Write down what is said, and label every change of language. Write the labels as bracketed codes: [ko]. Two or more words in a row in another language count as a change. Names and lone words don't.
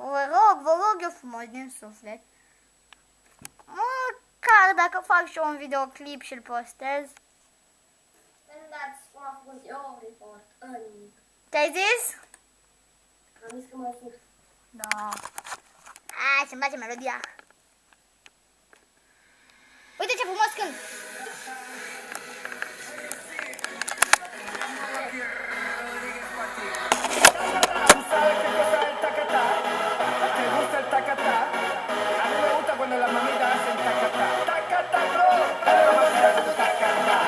[ro] Vă rog eu frumos din suflet. Măcar dacă fac și eu un videoclip și îl postez. Dați cum a făcut eu report în... Te-ai zis? Am zis că mă fut. Da. Ce-mi place melodia. Uite ce frumos cânt. [es] ¿Sabes qué cosa es el tacatá? ¿Te gusta el tacatá? A mí me gusta cuando las mamitas hacen tacatá. Tacatá, bro. Dale, vamos a hacer tu tacatá.